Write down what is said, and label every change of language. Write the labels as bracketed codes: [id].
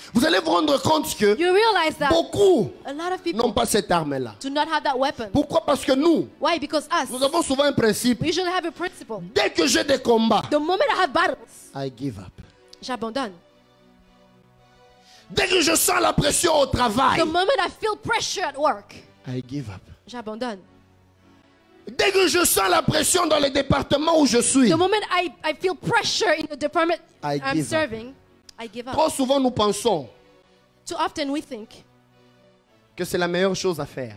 [fr] Vous allez vous rendre compte que [en] You realize that [fr] beaucoup [en] a lot of people [fr] n'ont pas cette arme-là. [en] do not have that weapon. [fr] Pourquoi? Parce que nous [en] Why? Because us, [fr] avons souvent un principe. [en] we usually have a principle. [fr] Dès que j'ai des combats, [en] The moment I have battles, I give up. [fr] j'abandonne. Dès que je sens la pression au travail, [en] The moment I feel pressure at work, I give up. [fr] j'abandonne. Dès que je sens la pression dans les départements où je suis, [en] The moment I feel pressure in the department I I'm give up. serving, I give up. [fr] trop souvent nous pensons [en] Too often we think [fr] que c'est la meilleure chose à faire.